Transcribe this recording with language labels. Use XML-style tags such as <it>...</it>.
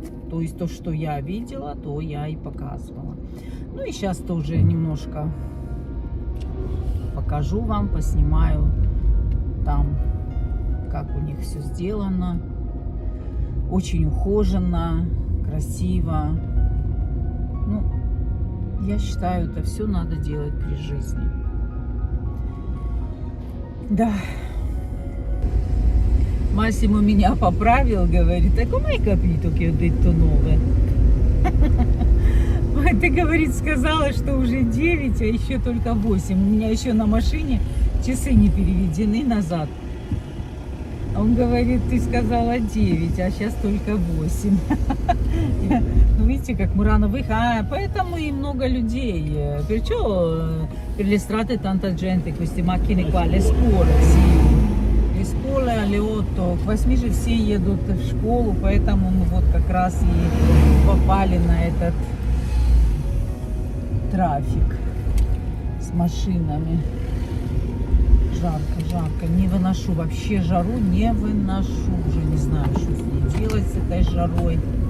<ru>То есть то, что я видела, то я и показывала. Ну и сейчас тоже немножко покажу вам, поснимаю там, как у них все сделано. Очень ухоженно, красиво. Ну, я считаю, это все надо делать при жизни. Да. Массимо меня поправил, говорит: а</ru> <it>come hai capito che ho detto 9?</it> <ru>Ты, говорит, сказала, что уже 9, а еще только 8. У меня еще на машине часы не переведены назад. Он говорит: ты сказала 9, а сейчас только 8. Ну, видите, как мы рано выехали. Поэтому и много людей.</ru> <it>Perciò per le strade tanta gente, queste macchine qua, le scuole, sì. Le scuole alle 8,</it> <ru>к 8 же все едут в школу, поэтому мы вот как раз и попали на этот трафик с машинами. Жарко, не выношу, вообще жару не выношу, уже не знаю, что с ней делать, с этой жарой.</ru>